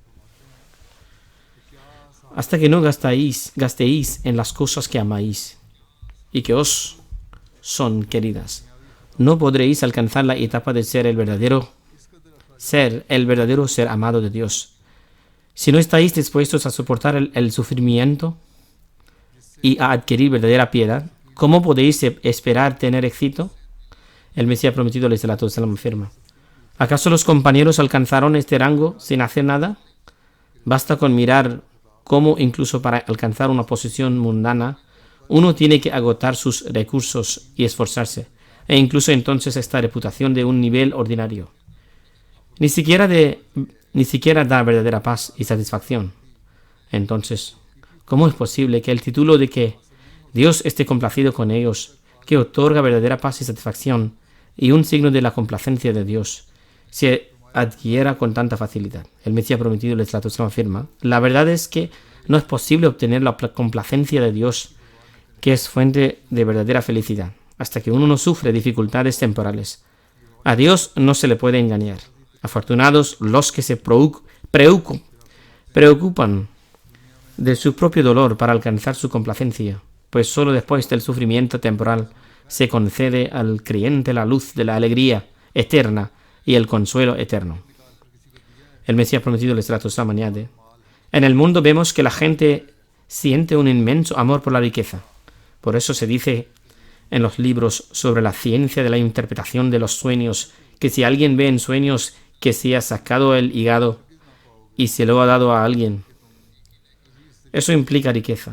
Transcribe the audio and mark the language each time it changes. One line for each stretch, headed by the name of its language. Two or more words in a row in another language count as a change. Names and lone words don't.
Spanish: Hasta que no gastéis en las cosas que amáis y que os son queridas, no podréis alcanzar la etapa de ser el verdadero ser amado de Dios. Si no estáis dispuestos a soportar el sufrimiento y a adquirir verdadera piedad, ¿cómo podéis esperar tener éxito? El Mesías prometido,
Arabic: عليه الصلاة والسلام,
Spanish: afirma: ¿acaso los compañeros alcanzaron este rango sin hacer nada? Basta con mirar cómo incluso para alcanzar una posición mundana uno tiene que agotar sus recursos y esforzarse, e incluso entonces esta reputación de un nivel ordinario ni siquiera da verdadera paz y satisfacción. Entonces, ¿cómo es posible que el título de que Dios esté complacido con ellos, que otorga verdadera paz y satisfacción, y un signo de la complacencia de Dios, se adquiera con tanta facilidad? El Mesías prometido,
Arabic: عليه الصلاة والسلام,
Spanish: afirma: la verdad es que no es posible obtener la complacencia de Dios, que es fuente de verdadera felicidad, hasta que uno no sufre dificultades temporales. A Dios no se le puede engañar. Afortunados los que se preocupan de su propio dolor para alcanzar su complacencia, pues solo después del sufrimiento temporal se concede al creyente la luz de la alegría eterna y el consuelo eterno. El Mesías prometido,
Arabic: عليه الصلاة والسلام,
Spanish: añade: en el mundo vemos que la gente siente un inmenso amor por la riqueza. Por eso se dice en los libros sobre la ciencia de la interpretación de los sueños que si alguien ve en sueños que se ha sacado el hígado y se lo ha dado a alguien, eso implica riqueza.